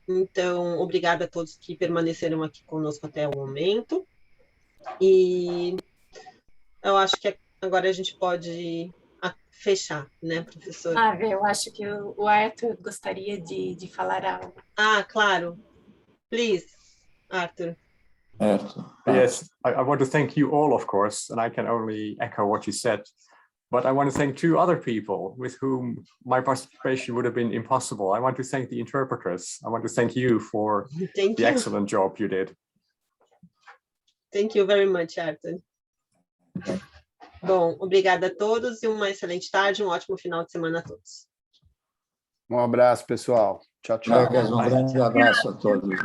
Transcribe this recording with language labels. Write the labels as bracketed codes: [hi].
[pt] Então, obrigada a todos que permaneceram aqui conosco até o momento. E eu acho que agora a gente pode fechar, né, professor? Eu acho que o Arthur gostaria de falar algo. Claro. [en] Please, [pt] Arthur. [en] Yes, I want to thank you all, of course, and I can only echo what you said. But I want to thank two other people with whom my participation would have been impossible. I want to thank the interpreters. I want to thank you for the excellent job you did. Thank you very much, Arthur. [pt] Bom, obrigada a todos e uma excelente tarde, um ótimo final de semana a todos. Um abraço, pessoal. Tchau, tchau. Colegas, um grande abraço a todos.